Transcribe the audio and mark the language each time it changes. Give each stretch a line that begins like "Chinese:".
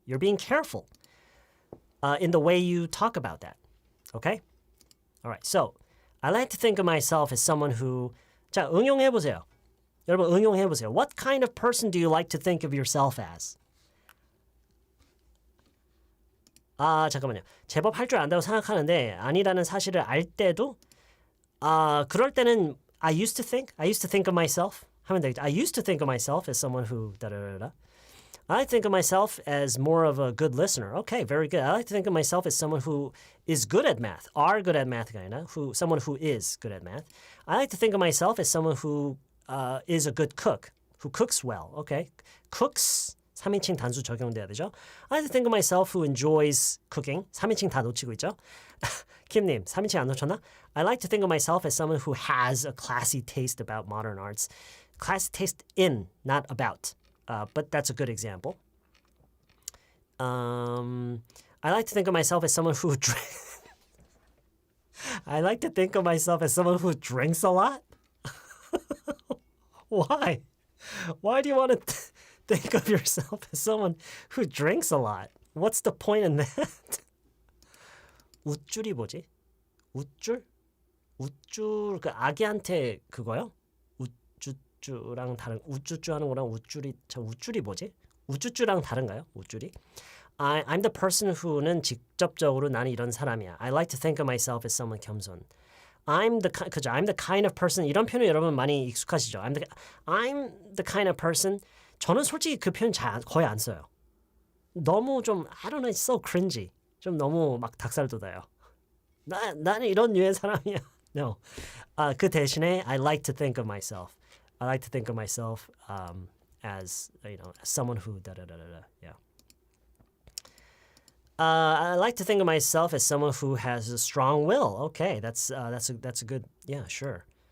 English: You're being careful in the way you talk about that. Okay? All right. So, I like to think of myself as someone who
Korean: 자, 응용해 보세요. 여러분 응용해 보세요.
English: What kind of person do you like to think of yourself as?
Korean: 잠깐만요. 제법 할 줄 안다고 생각하는데 아니라는 사실을 알 때도 그럴 때는
English: I used to think of myself
Korean: 하면 되겠죠.
English: I used to think of myself as someone who 다다다다. I think of myself as more of a good listener. Okay, very good. I like to think of myself as someone who is good at math. Are good at math가
Korean: 아니라
English: someone who is good at math. I like to think of myself as someone who is a good cook, who cooks well.
Korean: Okay, cooks 3인칭 단수 적용돼야 되죠.
English: I like to think of myself who enjoys cooking.
Korean: 3인칭 다 놓치고 있죠. 김님, 3인칭 안 놓쳤나?
English: I like to think of myself as someone who has a classy taste about modern arts. Classy taste in, not about. But that's a good example. I like to think of myself as someone who I like to think of myself as someone who drinks a lot. Why? Why do you want to think of yourself as someone who drinks a lot? What's the point in that?
Korean: 웃줄이 뭐지? 웃줄? 웃줄 그 아기한테 그거요? 우쭈쭈랑 다른 우쭈쭈 하는 거랑 웃줄이 뭐지? 우쭈쭈랑 다른가요? 웃줄이?
English: I'm the person who
Korean: 는 직접적으로 나는 이런 사람이야.
English: I like to think of myself as someone 겸손. I'm the kind of person
Korean: 이런 표현 여러분 많이 익숙하시죠?
English: I'm the kind of person.
Korean: 저는 솔직히 그 표현 거의 안 써요. 너무 좀
English: I don't know, it's so cringy.
Korean: 좀 너무 막 닭살 돋아요. 나는 이런 류의 사람이야.
English: No.
Korean: 그 대신에
English: I like to think of myself. I like to think of myself as someone who yeah. I like to think of myself as someone who has a strong will. Okay, that's a good yeah, sure.